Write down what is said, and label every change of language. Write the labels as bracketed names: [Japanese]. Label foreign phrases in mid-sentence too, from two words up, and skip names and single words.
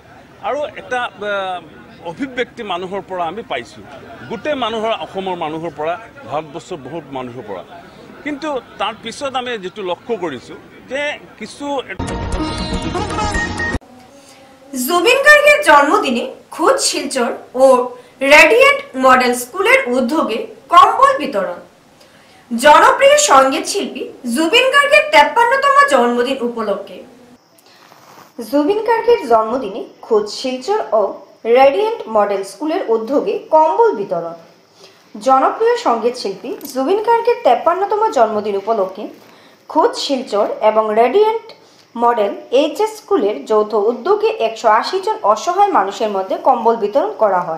[Assamese] আৰু এটা অভিব্যক্তি মানুহৰ পৰা আমি পাইছোঁ, গোটেই মানুহৰ, অসমৰ মানুহৰ পৰা, ভাৰতবৰ্ষৰ বহুত মানুহৰ পৰা। কিন্তু তাৰ পিছত আমি যেটো লক্ষ্য কৰিছোঁ যে কিছু [Bangla] জুবিন গার্গের জন্মদিনে খোদ শিলচর ও রেডিয়েন্ট মডেল স্কুলের উদ্যোগে কম্বল বিতরণ। জনপ্রিয় সঙ্গীত শিল্পী জুবিন গার্গের 53তম জন্মদিন উপলক্ষে জুবিন গার্গের জন্মদিনে খোদ শিলচর ও রেডিয়েন্ট মডেল স্কুলের উদ্যোগে কম্বল বিতরণ। জনপ্রিয় সঙ্গীত শিল্পী জুবিন গার্গের 53তম জন্মদিন উপলক্ষে খোদ শিলচর এবং রেডিয়েন্ট মডেল এইচএস স্কুলের যৌথ উদ্যোগে 180 জন অসহায় মানুষের মধ্যে কম্বল বিতরণ করা হয়।